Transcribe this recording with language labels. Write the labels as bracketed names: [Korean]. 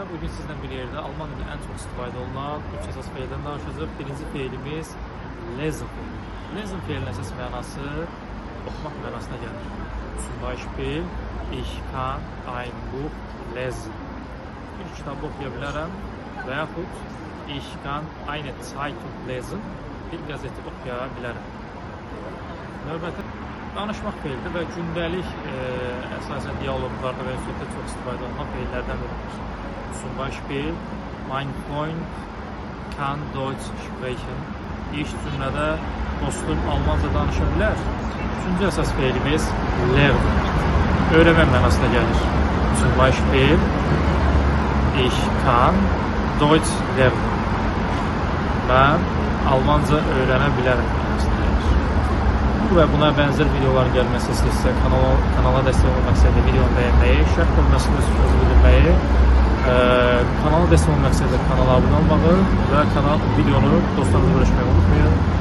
[Azerbaijani] Bugün sizdən bir yerdə Alman dilində ən çox istifadə olunan 3 əsas feildən danışacağıq. Birinci feilimiz lesen. Lesen feilinin əsas mənası oxumaq mənasına gəlir. [German] Zum Beispiel, ich kann ein Buch lesen. [Azerbaijani] Bir kitabı oxuya bilərəm və yaxud [German] ich kann eine Zeitung lesen. [Azerbaijani] Bir qəzeti oxuya bilərəm. Növbəti danışmaq feilidir və gündəlik əsasən diyaloqlarda və söhbətdə çox istifadə olunan feillərdən biridir. [German] Zum Beispiel, mein Freund kann Deutsch sprechen. [Azerbaijani] İş cümlədə dostum Almanca danışa bilər. Üçüncü əsas feilimiz lernen. Öyrənmə mənasına gəlir. [German] Zum Beispiel, ich kann Deutsch lernen. [Azerbaijani] Mən Almanca öyrənə bilərəm mənasına gəlir. Bu və buna bənzər videoların gəlməsi istəyirsə kanala dəstək olmaq məqsədilə videonu bəyənməyi, şərh bölməsində sözü bildirməyi, kanala dəstək olmaq məqsədilə kanala abunə olmağı və videonu dostlarınızla bölüşməyi unutmayın.